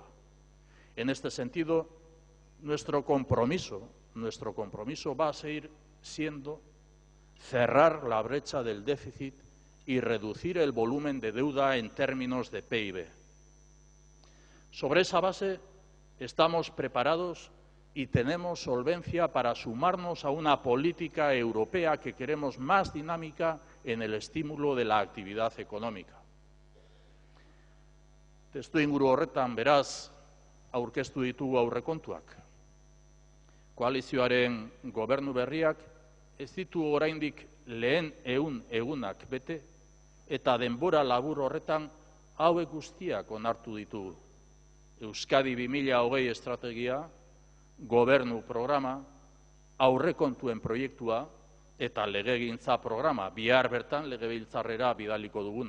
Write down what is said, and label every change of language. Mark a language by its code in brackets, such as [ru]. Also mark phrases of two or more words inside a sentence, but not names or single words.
[es] En este sentido, nuestro compromiso va a seguir siendo cerrar la brecha del déficit y reducir el volumen de deuda en términos de PIB. Sobre esa base estamos preparados y tenemos solvencia para sumarnos a una política europea que queremos más dinámica en el estímulo de la actividad económica. [eu] Testuinguru horretan, beraz, aurkeztu ditugu aurrekontuak. Koalizioaren gobernu berriak ez ditu oraindik lehen 100 egunak bete, eta denbora labur horretan hauek guztiak onartu ditugu: Euskadi 2020 estrategia, gobernu programa, aurrekontuen proiektua eta legegintza programa, bihar bertan legebiltzarrera bidaliko duguna.